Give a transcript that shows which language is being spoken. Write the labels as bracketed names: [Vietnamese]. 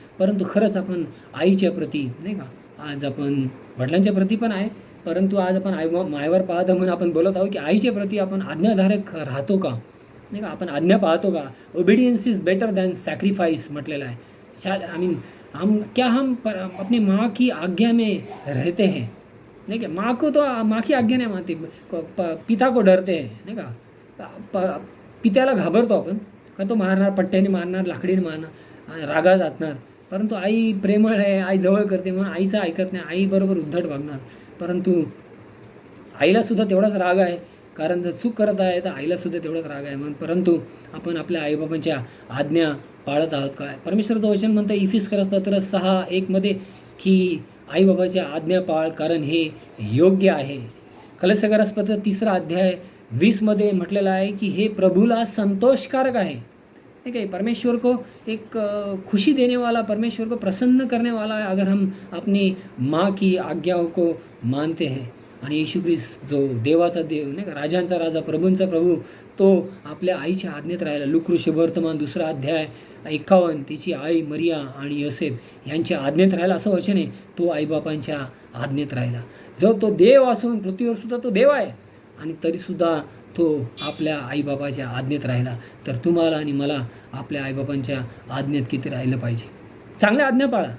[Marathi] परंतु खरंच आपण आईच्या प्रती, नाही का, आज आपण वडिलांच्या प्रती पण आहे, परंतु आज आपण मायवर पाहतो म्हणून आपण बोलत आहोत की आईच्या प्रती आपण आज्ञाधारक राहतो का, नाही का, आपण आज्ञा पाहतो का. [English] Obedience is better than sacrifice म्हटलेलं आहे. [Hindi] हम अपने माँ की आज्ञा में रहते हैं, नहीं क्या, माँ को तो माँ की आज्ञा नाही मानते, पिता को डरते हैं, [Marathi] नाही का. पित्याला घाबरतो आपण, का तो मारणार, पट्ट्याने मारणार, लाकडीने मारणार, रागा जातणार. परंतु आई प्रेमळ आहे, आई जवळ करते, म्हणून आईचं ऐकत नाही, आई बरोबर उद्धट वागणार. परंतु आईलासुद्धा तेवढाच राग आहे, कारण जर चूक करत आहे तर आईलासुद्धा तेवढाच राग आहे. म्हणून परंतु आपण आपल्या आईबाबांच्या आज्ञा पाळत आहोत काय. परमेश्वराचं वचन म्हणतं इफिसकरस पत्र 6:1 की आईबाबाच्या आज्ञा पाळ, कारण हे योग्य आहे. कलशकरस पत्र 3:20 म्हटलेलं आहे की हे प्रभूला संतोषकारक आहे. [Hindi] ठीक है, परमेश्वर को एक खुशी देने वाला, परमेश्वर को प्रसन्न करने वाला है अगर हम अपनी माँ की आज्ञाओं को मानते हैं. [Marathi] आणि येशू ख्रिस्त जो देवाचा देव, नाही का, राजांचा राजा, प्रभूंचा प्रभू, तो आपल्या आईच्या आज्ञेत राहिला. लूका शुभवर्तमान 2:51 तिची आई मरिया आणि योसेफ यांच्या आज्ञेत राहिला असं वचन आहे. तो आईबापांच्या आज्ञेत राहिला. जर तो देव असून पृथ्वीवर सुद्धा तो देव आहे आणि तरीसुद्धा तो आपल्या आईबापाच्या आज्ञेत राहिला, तर तुम्हाला आणि मला आपल्या आईबापांच्या आज्ञेत किती राहिलं पाहिजे. चांगल्या आज्ञा पाळा.